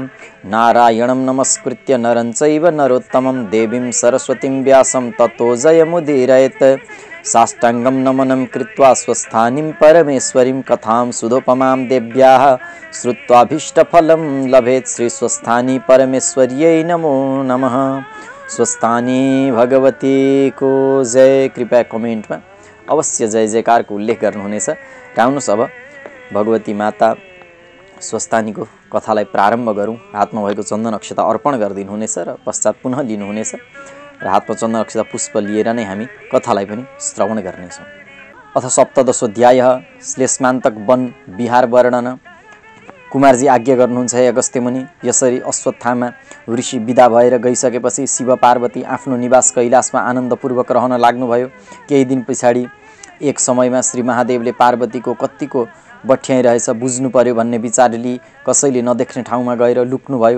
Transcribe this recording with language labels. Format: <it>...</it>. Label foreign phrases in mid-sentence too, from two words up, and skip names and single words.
<sa>नारायणं नमस्कृत्य नरं चैव नरोत्तमं देवीं सरस्वतीं व्यासं ततो जयमुदीरयेत्। साष्टाङ्गं नमनं कृत्वा स्वस्थानीं परमेश्वरीं कथां सुधोपमां देव्याः श्रुत्वाभीष्टफलं लभेत्। श्रीस्वस्थानी परमेश्वर्यै नमो नमः।</sa> <ne>स्वस्थानी भगवती को जय। कृपया कमेन्टमा अवश्य जय जयकारको उल्लेख गर्नुहुनेछ। र आउनुहोस् अब भगवती माता स्वस्थानीको कथालाई प्रारम्भ गरौँ। हातमा भएको चन्दन अक्षता अर्पण गरिदिनुहुनेछ र पश्चात पुनः लिनुहुनेछ र हातमा चन्दन अक्षता पुष्प लिएर नै हामी कथालाई पनि श्रवण गर्नेछौँ।</ne> <sa>अथ सप्तदशोऽध्याय श्लेष्मान्तक वन विहार वर्णन।</sa> <ne>कुमारजी आज्ञा गर्नुहुन्छ हे अगस्त्य मुनि। यसरी अश्वत्थामा ऋषि विदा भएर गइसकेपछि शिव पार्वती आफ्नो निवास कैलाशमा आनन्दपूर्वक रहन लाग्नुभयो। केही दिन पछाडि एक समयमा श्री महादेवले पार्वतीको कत्तिको बठ्याइ रहेछ बुझ्नु पर्यो भन्ने विचार लिई कसैले नदेख्ने ठाउँमा गएर लुक्नुभयो।</ne>